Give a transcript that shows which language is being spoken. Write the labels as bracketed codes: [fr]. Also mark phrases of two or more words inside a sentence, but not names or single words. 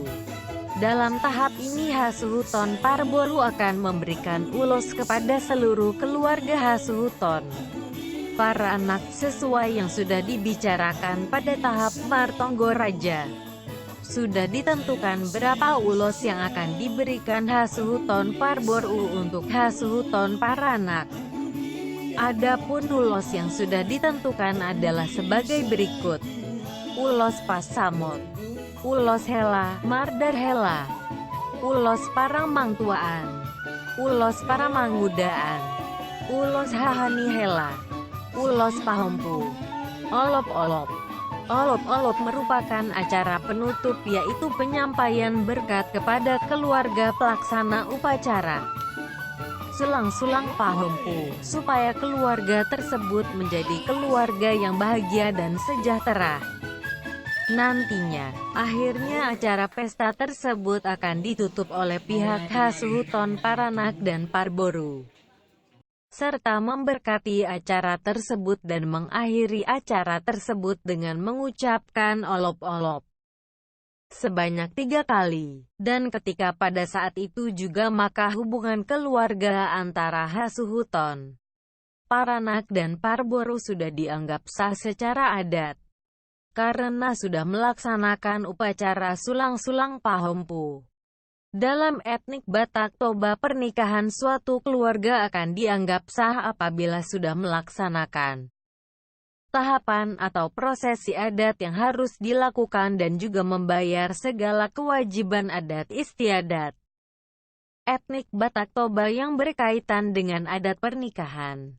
[id] Dalam tahap ini Hasuhuton Parboru akan memberikan ulos kepada seluruh keluarga Hasuhuton Paranak sesuai yang sudah dibicarakan pada tahap Martonggo Raja. Sudah ditentukan berapa ulos yang akan diberikan Hasuhuton Parboru untuk Hasuhuton Paranak. Adapun ulos yang sudah ditentukan adalah sebagai berikut: ulos Pasamot, ulos Hela, Mardar Hela, ulos Paramangtuaan, ulos Paramangudaan, ulos Hahani Hela, ulos Pahempu, olop-olop. Olop-olop merupakan acara penutup, yaitu penyampaian berkat kepada keluarga pelaksana upacara. Sulang-sulang Pahempu, supaya keluarga tersebut menjadi keluarga yang bahagia dan sejahtera. Nantinya, akhirnya acara pesta tersebut akan ditutup oleh pihak Hasuhuton Paranak dan Parboru, serta memberkati acara tersebut dan mengakhiri acara tersebut dengan mengucapkan olop-olop sebanyak 3 kali. Dan ketika pada saat itu juga maka hubungan keluarga antara Hasuhuton Paranak dan Parboru sudah dianggap sah secara adat, karena sudah melaksanakan upacara sulang-sulang Pahempu. Dalam etnik Batak Toba, pernikahan suatu keluarga akan dianggap sah apabila sudah melaksanakan tahapan atau prosesi adat yang harus dilakukan dan juga membayar segala kewajiban adat istiadat etnik Batak Toba yang berkaitan dengan adat pernikahan.